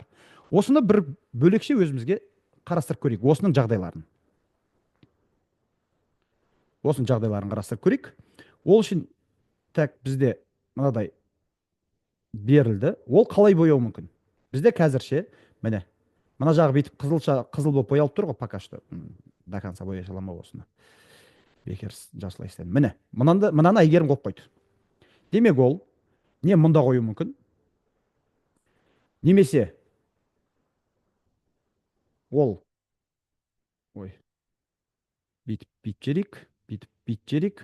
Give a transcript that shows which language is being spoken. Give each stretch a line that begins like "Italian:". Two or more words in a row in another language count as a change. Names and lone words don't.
Kazakh: Осыны бір бөлекше өзімізге қарастырып көрейік, осының жағдайларын. Осының жағдайларын қарастырып көрейік. Ол үшін так бізде мынадай берілді. Ол қалай бояу мүмкін? Бізде қазірше, міне, мына жағы бүйтіп қызыл болып боялып тұр ғой,
Russian: пока что. До конца
Kazakh: бояй аламын осыны. Бекер жасылай істедім. Міне, мынаны Айгерім қойып қойды. Демек ол не мұнда қою мүмкін? Немесе ол бүйтіп жерейік, бүйтіп жерейік.